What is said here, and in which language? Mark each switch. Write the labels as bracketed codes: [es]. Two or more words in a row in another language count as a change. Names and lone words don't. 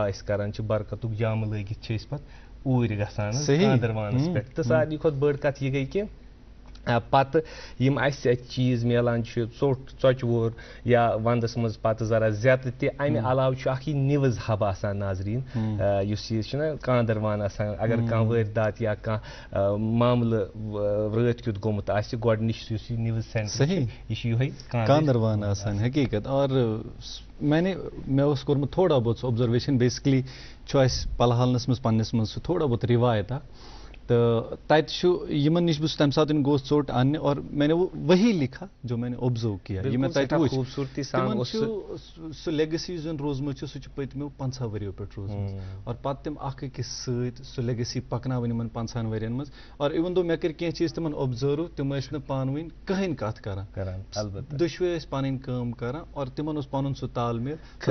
[ks] أسۍ کران چھِ برکتُک جامہٕ لٲگِتھ چھِ أسۍ پتہٕ اوٗرۍ گژھان خانٛدروانس پٮ۪ٹھ تہٕ ساروی کھۄتہٕ بٔڑ کتھ یہِ گٔے کہِ پتہٕ یِم اَسہِ اَتہِ چیٖز میلان چھِ ژوٚٹ ژۄچہِ وور یا ونٛدس منٛز پتہٕ ذرا زیتہٕ تہِ امہِ علاوٕ چھُ اکھ یہِ [en] news hub [ks] آسان ناظریٖن یُس یہِ چھُنہ کاندروان آسان اگر کانٛہہ وٲرۍدات یا کانٛہہ معاملہٕ رٲتھ کیُتھ گوٚمُت آسہِ گۄڈنِچ یُس یہِ [en] news centre [ks] یہِ چھُ یِہوے کاندروان آسان حقیٖقت اور مےٚ اوس کوٚرمُت [ur] تھوڑا بہت [ks] سُہ اوبزرویشن بیسکلی چھُ اَسہِ پلہالنس منٛز پننِس منٛز سُہ [ur] تھوڑا بہت [ks] رِوایت اکھ تہٕ تَتہِ چھُ یِمن نِش بہٕ تَمہِ ساتہٕ گوس ژوٚٹ اَننہِ [ur] اور میں نے وہی لکھا جو میں نے اوبزرو کیا [ks] یہِ مےٚ تَتہِ وٕچھ تِمن چھُ سُہ لیگسی یُس زن روٗزمٕژ چھِ سُہ چھُ پٔتمیو 50 ؤرِیو پٮ۪ٹھ روٗزمٕژ اور پتہٕ تِم اکھ أکِس سۭتۍ سُہ لیگسی پکناوٕنۍ یِمن 50 ؤرین منٛز اور اِوٕن دو مےٚ کٔرۍ کینٛہہ چیٖز تِمن اوبزرو تِم ٲسۍ نہٕ پانہٕ ؤنۍ کٕہٕنۍ کتھ کران دۄشوے ٲسۍ پنٕنۍ کٲم کران اور تِمن اوس پنُن سُہ تال میل